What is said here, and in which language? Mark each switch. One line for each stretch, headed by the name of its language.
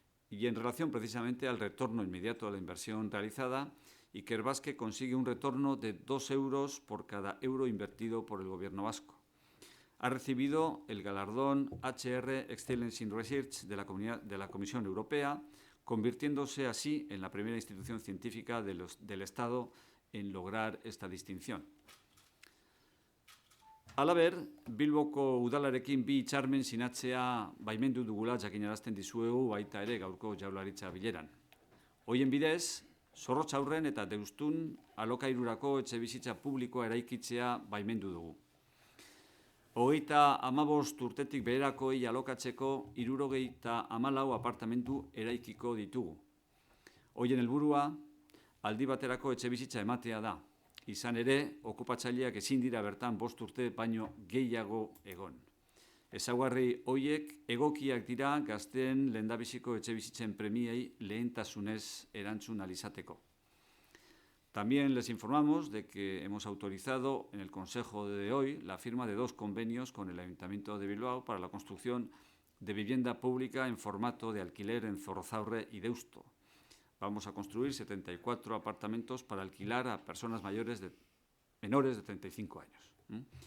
Spanish: Y en relación precisamente al retorno inmediato a la inversión realizada, Ikerbasque consigue un retorno de 2 euros por cada euro invertido por el Gobierno vasco. Ha recibido el galardón HR Excellence in Research de la Comisión Europea, convirtiéndose así en la primera institución científica del Estado en lograr esta distinción.
Basque: Halaber, Bilboko udalarekin bi hitzarmen sinatzea baimendu dugula jakinarazten dizuegu baita ere gaurko Jaurlaritza bileran. Horien bidez, Zorrotzaurren eta Deustun alokairurako etxebizitza publikoa eraikitzea baimendu dugu. 35 urtetik beherakoei alokatzeko 74 apartamentu eraikiko ditugu. Horien helburua aldi baterako etxebizitza ematea da. Izan ere, okupatzaileak ezin dira bertan 5 urte baino gehiago egon. Ezaugarri horiek egokiak dira gazteen lehendabiziko etxebizitzen premiei lehentasunez erantzun ahal izateko.
Spanish: También les informamos de que hemos autorizado en el Consejo de hoy la firma de 2 convenios con el Ayuntamiento de Bilbao para la construcción de vivienda pública en formato de alquiler en Zorrozaurre y Deusto. Vamos a construir 74 apartamentos para alquilar a personas menores de 35 años.